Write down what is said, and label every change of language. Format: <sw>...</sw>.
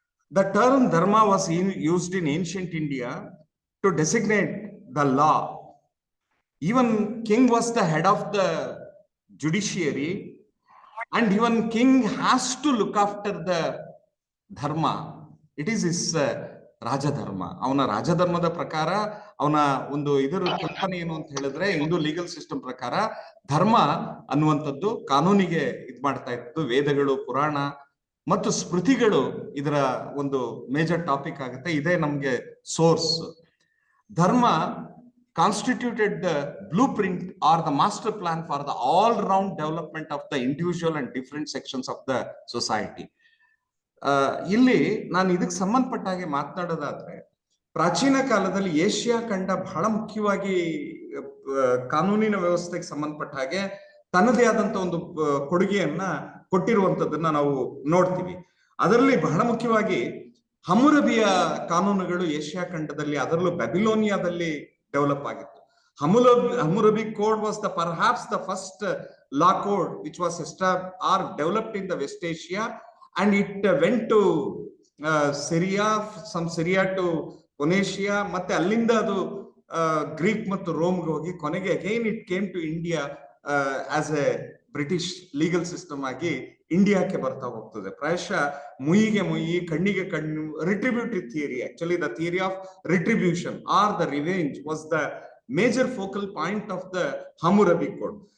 <en>The term dharma was used in ancient India to designate the law. Even king was the head of the judiciary and even king has to look after the dharma. It is is rajdharma.</en> <kn>ಅವನ ರಾಜಧರ್ಮದ ಪ್ರಕಾರ ಅವನ ಒಂದು ಇದರ ಕಲ್ಪನೆ ಏನು ಅಂತ ಹೇಳಿದ್ರೆ ಹಿಂದೂ ಲೀಗಲ್ ಸಿಸ್ಟಮ್ ಪ್ರಕಾರ ಧರ್ಮ ಅನ್ನುವಂಥದ್ದು ಕಾನೂನಿಗೆ ಇದ್ ಮಾಡ್ತಾ ಇತ್ತು. ವೇದಗಳು, ಪುರಾಣ ಮತ್ತು ಸ್ಮೃತಿಗಳು ಇದರ ಒಂದು ಮೇಜರ್ ಟಾಪಿಕ್ ಆಗುತ್ತೆ. ಇದೇ ನಮ್ಗೆ ಸೋರ್ಸ್.</kn> <en>Dharma constituted the blue print or the master plan for the all round development of the individual and different sections of the society.</en> <kn>ಇಲ್ಲಿ ನಾನು ಇದಕ್ಕೆ ಸಂಬಂಧಪಟ್ಟ ಹಾಗೆ ಮಾತನಾಡೋದಾದ್ರೆ ಪ್ರಾಚೀನ ಕಾಲದಲ್ಲಿ ಏಷ್ಯಾ ಖಂಡ ಬಹಳ ಮುಖ್ಯವಾಗಿ ಕಾನೂನಿನ ವ್ಯವಸ್ಥೆಗೆ ಸಂಬಂಧಪಟ್ಟ ಹಾಗೆ ತನ್ನದೇ ಆದಂತ ಒಂದು ಕೊಡುಗೆಯನ್ನ ಕೊಟ್ಟಿರುವಂತದನ್ನ ನಾವು ನೋಡ್ತೀವಿ. ಅದರಲ್ಲಿ ಬಹಳ ಮುಖ್ಯವಾಗಿ ಹಮ್ಮುರಬಿಯ ಕಾನೂನುಗಳು ಏಷ್ಯಾ ಖಂಡದಲ್ಲಿ, ಅದರಲ್ಲೂ ಬ್ಯಾಬಿಲೋನಿಯಾದಲ್ಲಿ ಡೆವಲಪ್ ಆಗಿತ್ತು.</kn> <en>Hammurabi code was perhaps the first law code which was established or developed in the West Asia. And it went to Syria, from Syria to Phoenicia,</en> <kn>ಮತ್ತೆ ಅಲ್ಲಿಂದ ಅದು ಗ್ರೀಕ್ ಮತ್ತು ರೋಮ್ಗೆ ಹೋಗಿ ಕೊನೆಗೆ</kn> <en>again it came to India as a</en> <kn>British legal system ಆಗಿ ಇಂಡಿಯಾಕ್ಕೆ ಬರ್ತಾ ಹೋಗ್ತದೆ. ಪ್ರಾಯಶಃ ಮುಯಿಗೆ ಮುಯಿ, ಕಣ್ಣಿಗೆ ಕಣ್ಣು,</kn> <en>Retributory theory, actually the theory of retribution or the revenge was the major focal point of the Hammurabi code.</en>